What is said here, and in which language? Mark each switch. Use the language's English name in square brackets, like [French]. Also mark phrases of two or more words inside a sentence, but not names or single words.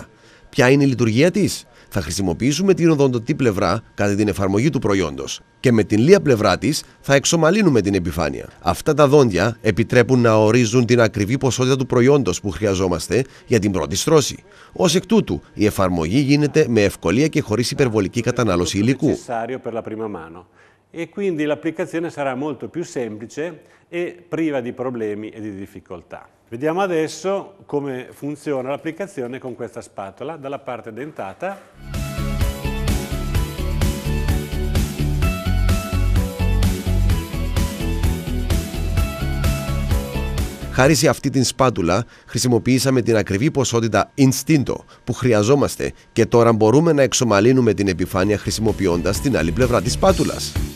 [Greek] Ποια είναι η λειτουργία της? Θα χρησιμοποιήσουμε την οδοντωτή πλευρά κατά την εφαρμογή του προϊόντος και με την λία πλευρά της θα εξομαλύνουμε την επιφάνεια. Αυτά τα δόντια επιτρέπουν να ορίζουν την ακριβή ποσότητα του προϊόντος που χρειαζόμαστε για την πρώτη στρώση. Ως εκ τούτου, η εφαρμογή γίνεται με ευκολία και χωρίς υπερβολική κατανάλωση υλικού. [Italian] E quindi l'applicazione sarà molto più semplice e priva di problemi e di difficoltà. Vediamo adesso come funziona l'applicazione con questa spatola dalla parte dentata. [Greek] Χάρη σε αυτή την σπάτουλα χρησιμοποιήσαμε την ακριβή ποσότητα Istinto που χρειαζόμαστε και τώρα μπορούμε να εξομαλύνουμε την επιφάνεια χρησιμοποιώντας την άλλη πλευρά της σπάτουλας.